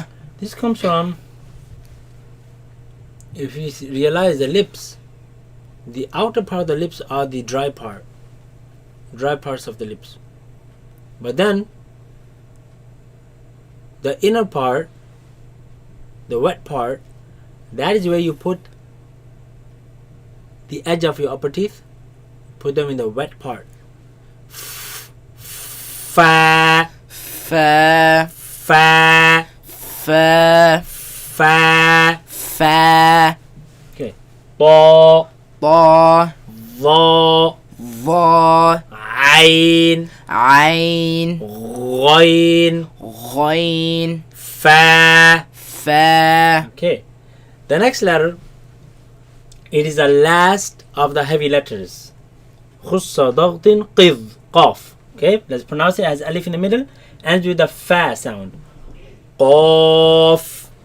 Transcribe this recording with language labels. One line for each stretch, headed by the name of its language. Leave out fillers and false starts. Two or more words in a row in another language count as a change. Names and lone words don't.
English: This comes from, if you realize the lips, the outer part of the lips are the dry parts of the lips. But then the inner part, the wet part, that is where you put the edge of your upper teeth. Put them in the wet part.
Arabic: Fa, Fa. fa, Fa. fa. Fa. Okay. Ta, Ta. dha, Tha. ayn, Ayn. ghain, Ghain. fa. Fa.
English: Okay. The next letter, it is the last of the heavy letters.
Arabic: خص ضغط قظ قاف.
English: Okay, let's pronounce it as alif in the middle, ends with the fa sound.
Arabic: Qaf,